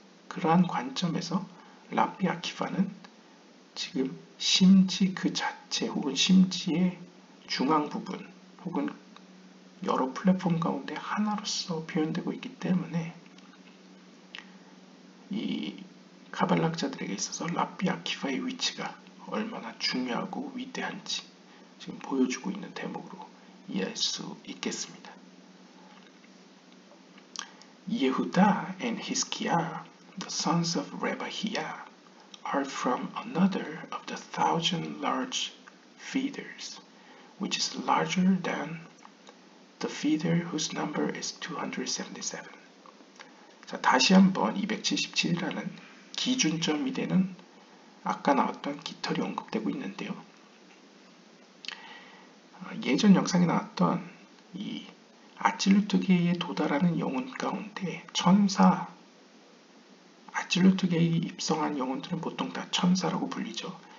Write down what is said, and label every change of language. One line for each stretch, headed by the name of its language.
Korean: 그러한 관점에서 랍비 아키바는 지금 심지 그 자체 혹은 심지의 중앙 부분 혹은 여러 플랫폼 가운데 하나로서 표현되고 있기 때문에 이 카발락자들에게 있어서 랍비 아키바의 위치가 얼마나 중요하고 위대한지 지금 보여주고 있는 대목으로 이해할 수 있겠습니다.
English: Yehuda and Hizkiah, the sons of Rebahiah, are from another of the 1,000 large feeders, which is larger than the feeder whose number is 277.
Korean: 자, 다시 한번 277이라는 기준점이 되는 아까 나왔던 깃털이 언급되고 있는데요. 예전 영상에 나왔던 이 아찔루트계에 도달하는 영혼 가운데 천사, 아찔루트계에 입성한 영혼들은 보통 다 천사라고 불리죠.